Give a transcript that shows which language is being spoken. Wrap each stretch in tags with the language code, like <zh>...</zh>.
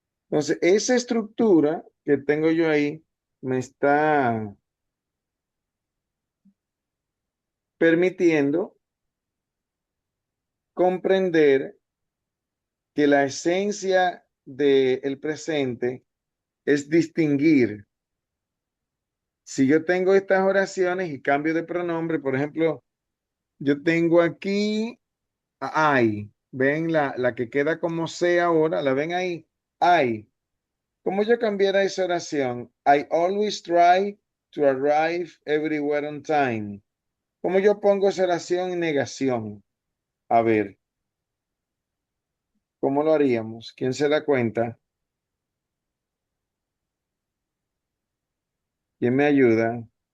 <es>Entonces, esa estructura que tengo yo ahí me está permitiendo comprender que la esencia del presente es distinguir. Si yo tengo estas oraciones y cambio de pronombre, por ejemplo, yo tengo aquí a I. ¿Ven la que queda como C ahora? ¿La ven ahí? I. ¿Cómo yo cambiara esa oración?</es> <en>I always try to arrive everywhere on time.</en> <es>¿Cómo yo pongo esa oración en negación? A ver, ¿cómo lo haríamos? ¿Quién se da cuenta? ¿Quién me ayuda?</es>